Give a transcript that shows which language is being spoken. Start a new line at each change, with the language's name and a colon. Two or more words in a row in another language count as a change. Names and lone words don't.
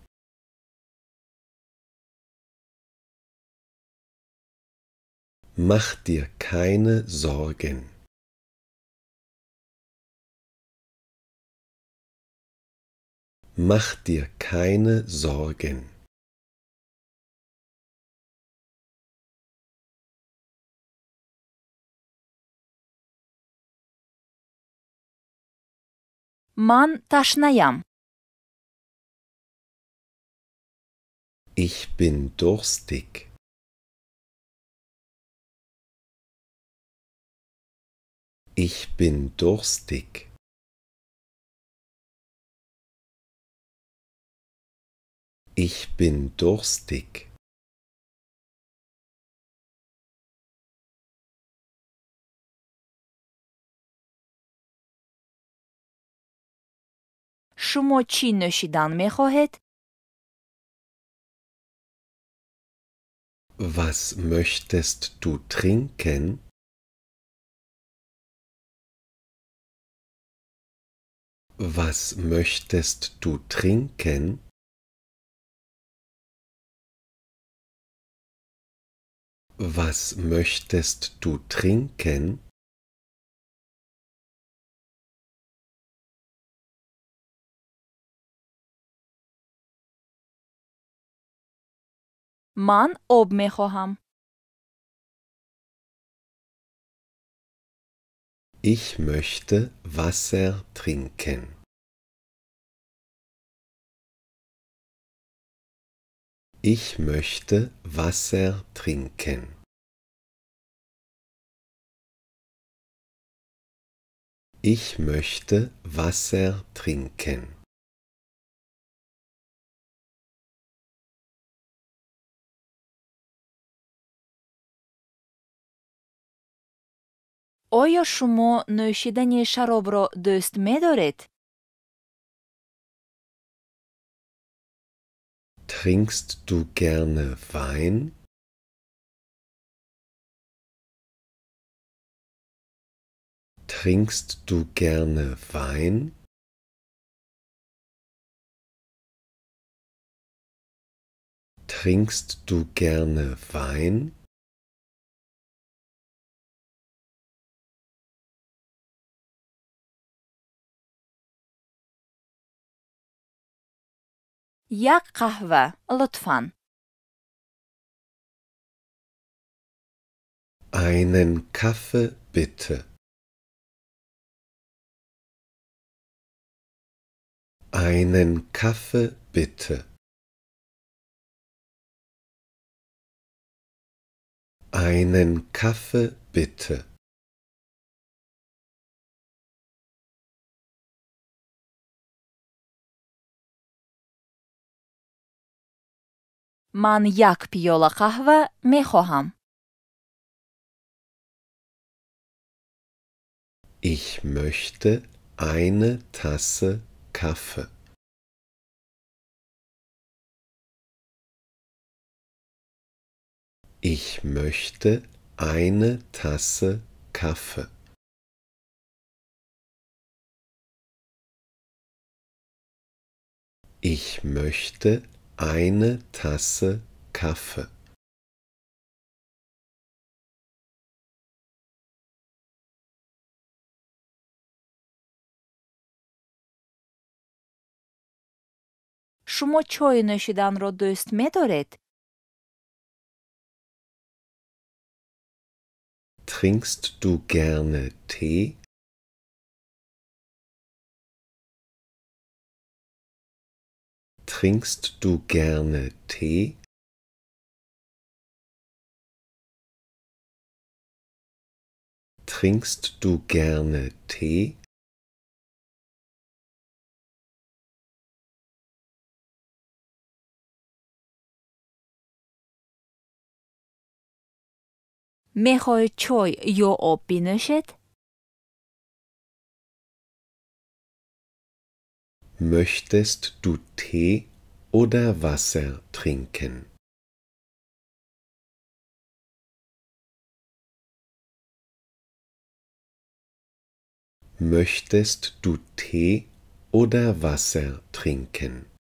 German: Mach dir keine Sorgen. Mach dir keine Sorgen.
Persian: من تشنه‌ام.
German: Ich bin durstig. Ich bin durstig. Ich bin durstig.
Persian: شما چی نوشیدن می خواهید؟
German: Was möchtest du trinken? Was möchtest du trinken? Was möchtest du trinken?
Persian: من آب می خواهم.
German: Ich möchte Wasser trinken. Ich möchte Wasser trinken. Ich möchte Wasser trinken.
Persian: آیا شما نوشیدن شراب را دوست می دارید؟
German: Trinkst du gerne Wein? Trinkst du gerne Wein? Trinkst du gerne Wein?
Persian: یک قهوه لطفاً.
German: Einen Kaffee bitte. Einen Kaffee bitte. Einen Kaffee bitte.
Persian: من یک پیاله قهوه می خواهم.
German: Ich möchte eine Tasse Kaffee. Ich möchte eine Tasse Kaffee. Ich möchte eine Tasse Kaffee.
Persian: شما چای نوشیدن را دوست می‌دارید؟
German: Trinkst du gerne Tee? Trinkst du gerne Tee? Trinkst du gerne Tee?
Persian: می‌خواهید چای یا آب بنوشید؟
German: Möchtest du Tee oder Wasser trinken? Möchtest du Tee oder Wasser trinken?